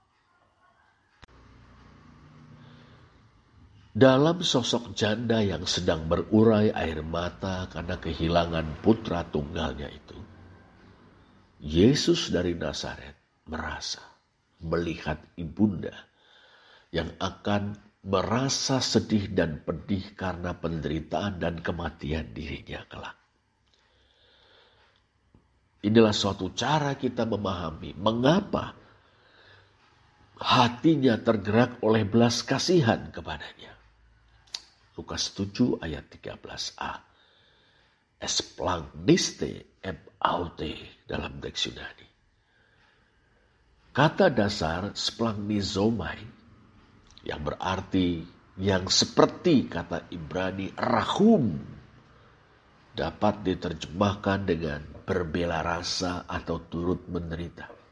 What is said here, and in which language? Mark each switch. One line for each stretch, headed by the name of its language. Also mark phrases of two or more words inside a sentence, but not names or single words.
Indonesian: Dalam sosok janda yang sedang berurai air mata karena kehilangan putra tunggalnya itu, Yesus dari Nazaret merasa melihat ibunda yang akan merasa sedih dan pedih karena penderitaan dan kematian dirinya kelak. Inilah suatu cara kita memahami mengapa hatinya tergerak oleh belas kasihan kepadanya. Lukas 7 ayat 13a.
Greek: ἐσπλαγχνίσθη ἐπ’ αὐτῇ
Indonesian: dalam teks Yunani. Kata dasar splagnizomai yang berarti yang seperti kata Ibrani rahum dapat diterjemahkan dengan berbela rasa atau turut menderita.